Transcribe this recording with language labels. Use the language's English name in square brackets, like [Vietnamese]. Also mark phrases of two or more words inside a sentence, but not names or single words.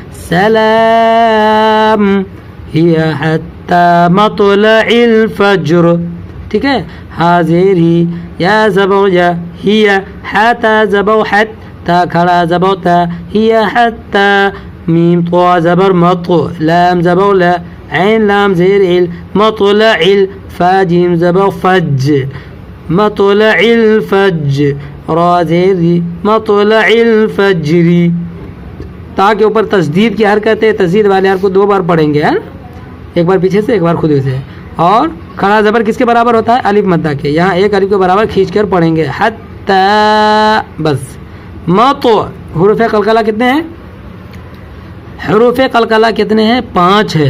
[Arabic] سلام ہی حتی مطلع الفجر، [Urdu] ٹھیک ہے. حاضر ہی، یا زبر یا، [Arabic] ہی حتی [Urdu] زبر حت، تا کھڑا زبر تا، [Arabic] ہی حتی [Urdu] میم طا زبر مط، لام زبر لا، عین لام زیر ال، [Arabic] مطلع الفا [Urdu] جیم زبر فج، [Arabic] مطلع الفج، [Urdu] را زیر دی، [Arabic] مطلع الفجری. [Urdu] تا کے اوپر تشدید کی حرکت ہے، تشدید والے حرف کو 2 بار پڑھیں گے، ایک بار پیچھے سے ایک بار خود سے. اور کھڑا زبر کس کے برابر ہوتا ہے؟ الف مدہ کے. یہاں ایک الف کے برابر کھینچ کر پڑھیں گے. حتی، بس. مطو، حروف قلقلہ کتنے ہیں؟ حروف قلقلہ کتنے ہیں؟ 5 ہے.